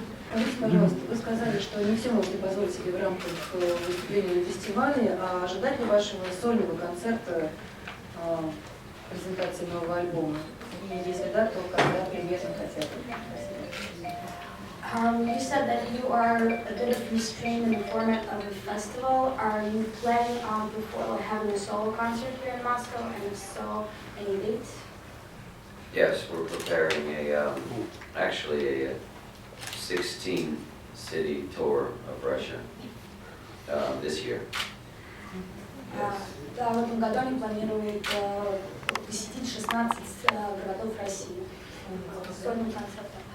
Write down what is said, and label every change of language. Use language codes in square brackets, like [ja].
[ru] Скажите, пожалуйста, вы сказали, что не все можете позволить себе в рамках выступления на фестивале, а ожидать ли вашего сольного концерта презентации нового альбома? И если да, то когда примерно хотя бы? [en] You said that you are a bit of restrained in the format of a festival. Are you planning on before having a solo concert here in Moscow, and if so, any dates? Yes, we're preparing actually a 16-city tour of Russia this year. [ru] Да, в этом году они планируют посетить 16 городов России с сольным концертом.